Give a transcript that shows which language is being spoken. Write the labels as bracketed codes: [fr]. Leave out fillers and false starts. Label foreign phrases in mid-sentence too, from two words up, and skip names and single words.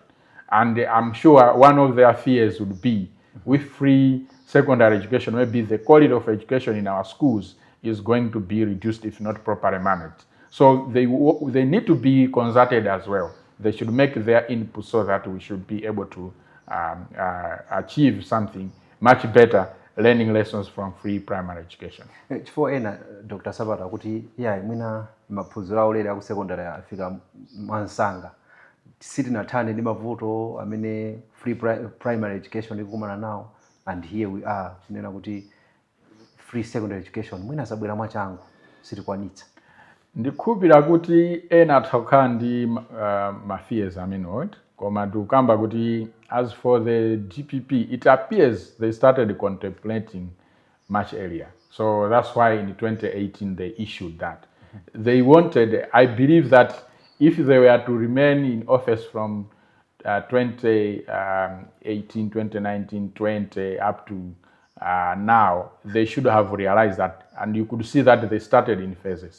[en] And I'm sure one of their fears would be with free secondary education, maybe the quality of education in our schools is going to be reduced if not properly managed. So they need to be consulted as well. They should make their input so that we should be able to achieve something much better, learning lessons from free primary education. [ny] Chifukwa ena Dr. Nsapato kuti mwina maphunziro aulere aku secondary afika mwansanga sitinathane ndi mavuto amene [en] free primary education [ny] ikukumana nawo, [en] and here we are [ny] tinena kuti [en] free secondary education [ny] mwina sabwera mwachangu sitikwanitsa. Ndikukhulupirira kuti ena atakhala ndi mafears amenewo, koma tikukamba kuti [en] as for the DPP, it appears they started contemplating much earlier. So that's why in 2018 they issued that. They wanted, I believe that if they were to remain in office from 2018, 2019, 20 up to now, they should have realized that, and you could see that they started in phases.